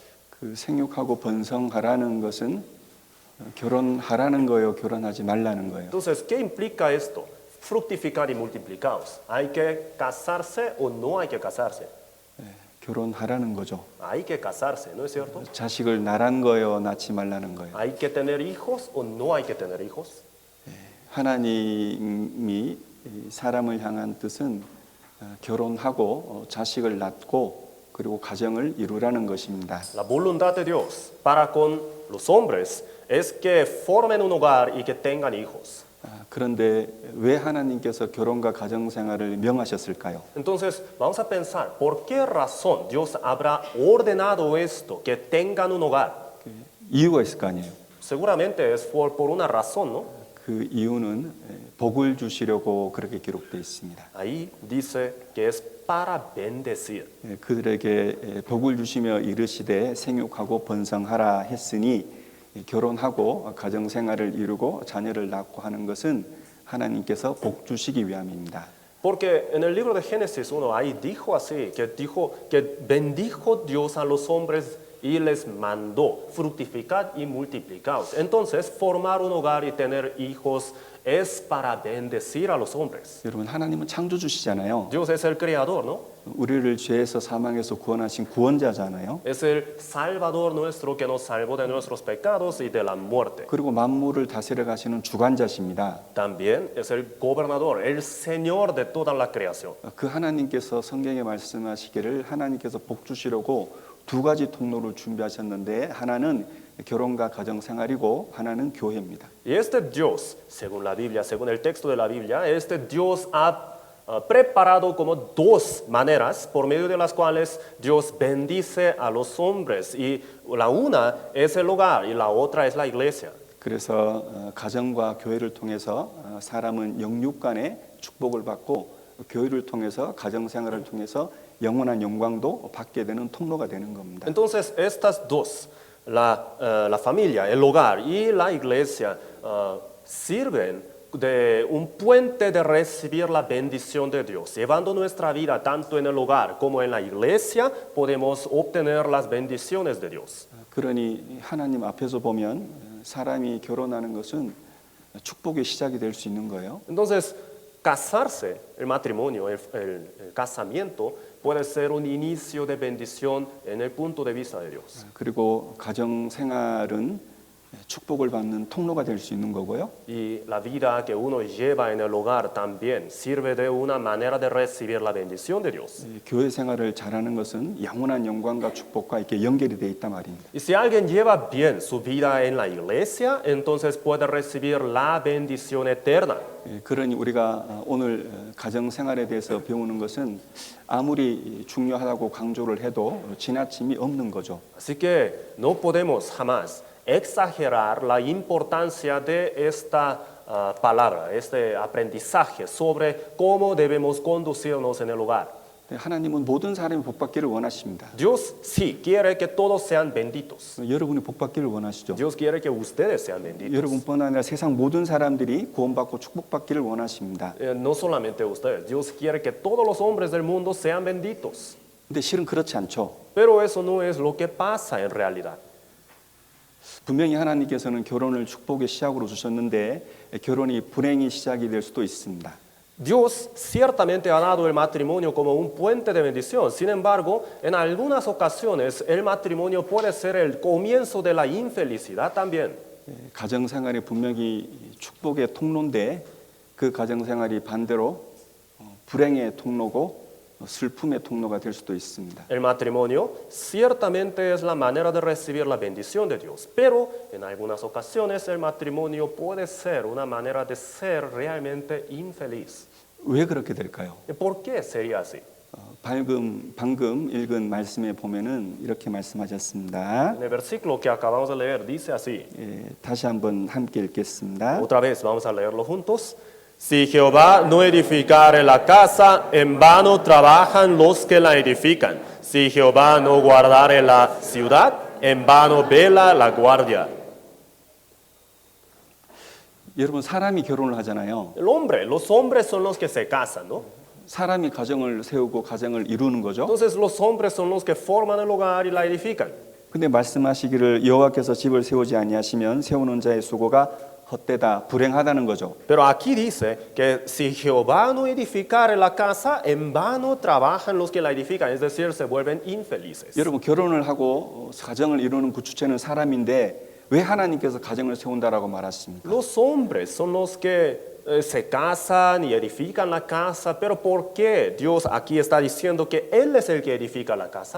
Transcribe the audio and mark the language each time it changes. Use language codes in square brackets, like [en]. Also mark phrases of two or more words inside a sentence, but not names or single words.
[ko] 그 생육하고 번성하라는 것은 결혼하라는 거예요, 결혼하지 말라는 거예요. [es] Entonces, ¿qué implica esto? Fructificar y multiplicaos. ¿Hay que casarse o no hay que casarse? [ko] 결혼하라는 거죠. [es] Hay que casarse, ¿no es cierto? [ko] 자식을 낳란 거예요, 낳지 말라는 거예요. [es] ¿Hay que tener hijos o no hay que tener hijos? [ko] 하나님이 사람을 향한 뜻은 결혼하고 자식을 낳고 그리고 가정을 이루라는 것입니다. [es] La voluntad de Dios para con los hombres es que formen un hogar y que tengan hijos. [ko] 그런데 왜 하나님께서 결혼과 가정 생활을 명하셨을까요? [es] Entonces, vamos a pensar, ¿por qué razón Dios habrá ordenado esto, que tengan un hogar? [ko] 이유가 있을 거 아니에요. [es] Seguramente es por una razón, ¿no? [ko] 그 이유는 복을 주시려고 그렇게 기록되어 있습니다. [es] Ahí dice que es para bendecir. [ko] 그들에게 복을 주시며 이르시되 생육하고 번성하라 했으니 결혼하고 가정 생활을 이루고 자녀를 낳고 하는 것은 하나님께서 복 주시기 위함입니다. [es] Porque en el libro de Génesis 1 ahí dijo así, que dijo que bendijo Dios a los hombres y les mandó fructificad y multiplicaos. Entonces, formar un hogar y tener hijos es para bendecir a los hombres. [ko] 여러분 하나님은 창조주시잖아요. [es] Dios es el creador, ¿no? [ko] 우리를 죄에서 사망에서 구원하신 구원자잖아요. [es] Es el Salvador nuestro que nos salvó de nuestros pecados y de la muerte. [ko] 그리고 만물을 다스려 가시는 주관자십니다. [es] También es el gobernador, el Señor de toda la creación. [ko] 그 하나님께서 성경에 말씀하시기를 하나님께서 복 주시려고 두 가지 통로를 준비하셨는데 하나는 결혼과 가정 생활이고 하나는 교회입니다. [es] Y este Dios, según la Biblia, según el texto de la Biblia, este Dios ha preparado como dos maneras por medio de las cuales Dios bendice a los hombres. Y la una es el hogar y la otra es la iglesia. [ko] 그래서 가정과 교회를 통해서 사람은 영육 간의 축복을 받고 교회를 통해서 가정 생활을 통해서 영원한 영광도 받게 되는 통로가 되는 겁니다. [es] Entonces, estas dos, la familia, el hogar y la iglesia, sirven de un puente de recibir la bendición de Dios. Llevando nuestra vida tanto en el hogar como en la iglesia, podemos obtener las bendiciones de Dios. [ko] 그러니 하나님 앞에서 보면 사람이 결혼하는 것은 축복의 시작이 될 수 있는 거예요. [es] Entonces, casarse, el matrimonio, el casamiento, puede ser un inicio de bendición en el punto de vista de Dios. [ko] 그리고 가정 생활은 축복을 받는 통로가 될 수 있는 거고요. [es] Y la vida que uno lleva en el hogar también sirve de una manera de recibir la bendición de Dios. [ko] 교회 생활을 잘하는 것은 영원한 영광과 축복과 이렇게 연결이 되어 있단 말입니다. [es] Y si alguien lleva bien su vida en la iglesia, entonces puede recibir la bendición eterna. [ko] 그러니 우리가 오늘 가정 생활에 대해서 배우는 것은 아무리 중요하다고 강조를 해도 지나침이 없는 거죠. [es] Así que no podemos jamás exagerar la importancia de esta palabra, este aprendizaje sobre cómo debemos conducirnos en el hogar. [ko] 하나님은 모든 사람이 복받기를 원하십니다. [es] Dios sí quiere que todos sean benditos. [ko] 여러분이 복받기를 원하시죠. [es] Dios quiere que ustedes sean benditos. [ko] 여러분뿐 아니라 세상 모든 사람들이 구원받고 축복받기를 원하십니다. [es] No solamente ustedes, Dios quiere que todos los hombres del mundo sean benditos. [ko] 근데 실은 그렇지 않죠. [es] Pero eso no es lo que pasa en realidad. [ko] 분명히 하나님께서는 결혼을 축복의 시작으로 주셨는데 결혼이 불행의 시작이 될 수도 있습니다. [es] Dios ciertamente ha dado el matrimonio como un puente de bendición. Sin embargo, en algunas ocasiones el matrimonio puede ser el comienzo de la infelicidad también. [ko] 가정 생활이 분명히 축복의 통로인데 그 가정 생활이 반대로 불행의 통로고 슬픔의 통로가 될 수도 있습니다. [es] El matrimonio ciertamente es la manera de recibir la bendición de Dios, pero en algunas ocasiones el matrimonio puede ser una manera de ser realmente infeliz. [ko] 왜 그렇게 될까요? [es] ¿Por qué sería así? [ko] 방금 읽은 말씀에 보면은 이렇게 말씀하셨습니다. [es] En el versículo que acabamos de leer dice así. [ko] 다시 한번 함께 읽겠습니다. [es] Otra vez, vamos a leerlo juntos. Si Jehová no edificare la casa, en vano trabajan los que la edifican. Si Jehová no guardare la ciudad, en vano vela la guardia. [ko] 여러분 사람이 결혼을 하잖아요. [es] Los hombres son los que se casan, ¿no? [ko] 사람이 가정을 세우고 가정을 이루는 거죠. [es] Entonces los hombres son los que forman el hogar y la edifican. [ko] 근데 말씀하시기를 여호와께서 집을 세우지 아니하시면 세우는 자의 수고가 헛되다, 불행하다는 거죠. [es] Pero aquí dice que si Jehová no edificare la casa, en vano trabajan los que la edifican, es decir, se vuelven infelices. [ko] 여러분 결혼을 하고 가정을 이루는 그 주체는 사람인데 왜 하나님께서 가정을 세운다라고 말하십니까? [es] Los hombres son los que se casan y edifican la casa, pero ¿por qué Dios aquí está diciendo que Él es el que edifica la casa?